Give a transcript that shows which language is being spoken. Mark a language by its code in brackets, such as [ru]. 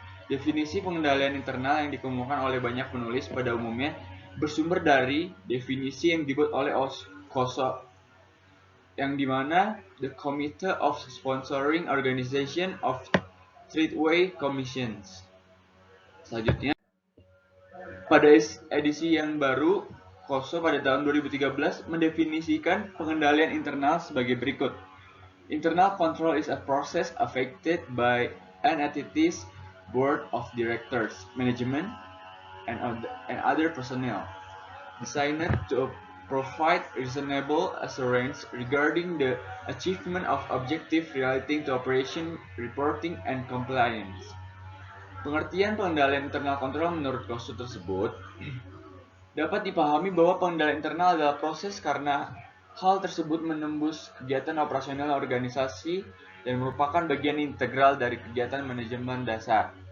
[id] Definisi pengendalian internal yang dikemukakan oleh banyak penulis pada umumnya bersumber dari definisi yang dibuat oleh KOSO, yang dimana the Committee of Sponsoring Organization of Tradeway Commissions. Selanjutnya, pada edisi yang baru, KOSO pada tahun 2013 mendefinisikan pengendalian internal sebagai berikut. [en] Internal control is a process affected by an entity's board of directors, management, and other personnel, designed to provide reasonable assurance regarding the achievement of objectives relating to operation, reporting, and compliance. [id] Pengertian pengendalian internal kontrol menurut KOSO tersebut dapat dipahami bahwa pengendalian internal adalah proses karena hal tersebut menembus kegiatan operasional organisasi dan merupakan bagian integral dari kegiatan manajemen dasar.